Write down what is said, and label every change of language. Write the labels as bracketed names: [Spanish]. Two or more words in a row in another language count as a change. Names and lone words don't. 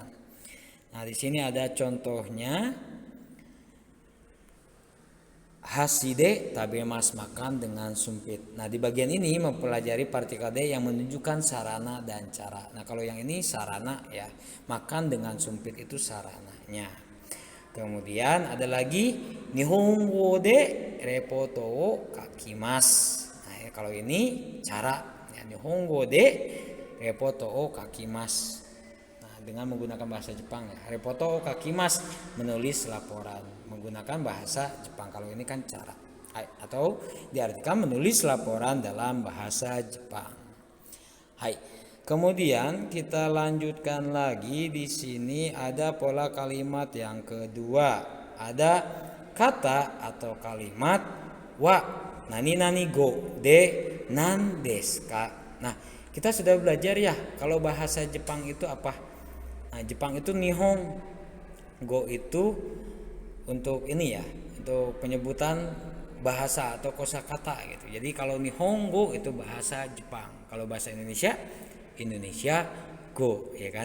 [Indonesian] Nah, di sini ada contohnya. [Japanese] 箸で食べます, [Indonesian] makan dengan sumpit. Nah, di bagian ini mempelajari partikel D yang menunjukkan sarana dan cara. Nah, kalau yang ini sarana ya, makan dengan sumpit itu sarananya. Kemudian ada lagi [Japanese] 日本語でレポートを書きます. [Indonesian] Nah, ya, kalau ini cara ya, [Japanese] 日本語でレポートを書きます. [Indonesian] Nah, dengan menggunakan bahasa Jepang ya. [Japanese] レポート書きます, [Indonesian] menulis laporan menggunakan bahasa Jepang. Kalau ini kan cara, atau diartikan menulis laporan dalam bahasa Jepang. Hai. Kemudian kita lanjutkan lagi, di sini ada pola kalimat yang kedua. Ada kata atau kalimat [Japanese] は何々語で何ですか. [Indonesian] Nah, kita sudah belajar ya kalau bahasa Jepang itu apa. Nah, Jepang itu [Japanese] 日本語 [Indonesian] itu untuk ini ya, untuk penyebutan bahasa atau kosakata gitu. Jadi kalau nihongo itu bahasa Jepang, kalau bahasa Indonesia go ya kan.